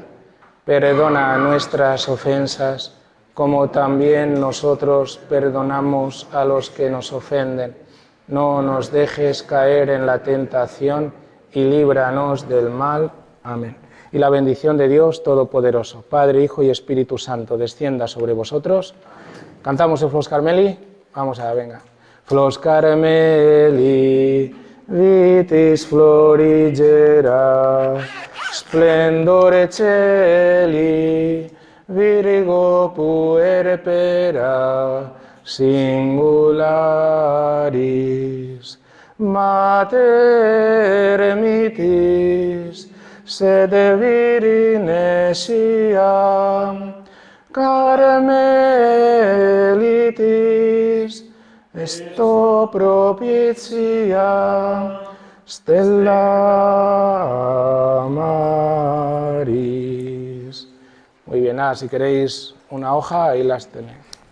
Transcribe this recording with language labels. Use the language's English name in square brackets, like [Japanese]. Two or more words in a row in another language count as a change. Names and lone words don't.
[Spanish] Perdona nuestras ofensas, como también nosotros perdonamos a los que nos ofenden. No nos dejes caer en la tentación y líbranos del mal. Amén. Y la bendición de Dios Todopoderoso, Padre, Hijo y Espíritu Santo, descienda sobre vosotros. ¿Cantamos el Flos Carmeli? Vamos allá, venga. [Latin] Flos Carmeli, vitis florigera, splendore celi, virigo puerpera, singularis, mater mitis, sede virine siam, carmelitis, esto propitia, stella maris. [Spanish] Muy bien, si queréis una hoja, ahí las tenéis.